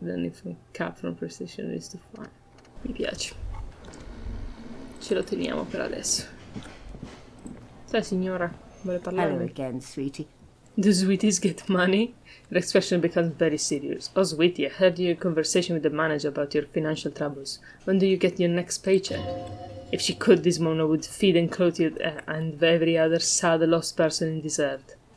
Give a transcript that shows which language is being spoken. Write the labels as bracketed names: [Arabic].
[English] Then if cap from PlayStation is to 5. [Italian] Mi piace. Ce lo teniamo per adesso. Sai signora, vuole parlare? [English] Hello again, sweetie. Do sweeties get money? The expression becomes very serious. Oh, sweetie, I heard your conversation with the manager about your financial troubles. When do you get your next paycheck? If she could, this Mona would feed and clothe you and every other sad lost person in this earth.